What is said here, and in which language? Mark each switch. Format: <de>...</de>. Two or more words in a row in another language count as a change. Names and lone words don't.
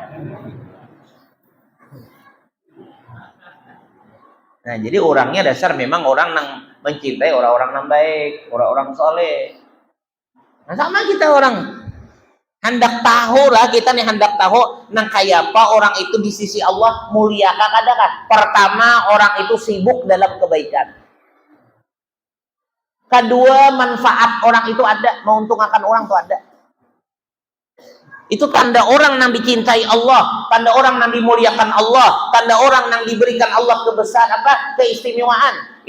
<id>Nah, jadi orangnya dasar memang orang yang mencintai orang-orang yang baik, orang-orang soleh.</id> <bjn>Nah, sama kita orang hendak tahu lah, kita nih hendak tahu nang kayak apa orang itu di sisi Allah mulia kadang.</bjn> <id>Pertama, orang itu sibuk dalam kebaikan. Kedua, manfaat orang itu ada, menguntungkan orang itu ada. Itu tanda orang yang dicintai Allah, tanda orang yang dimuliakan Allah, tanda orang yang diberikan Allah keistimewaan.</id>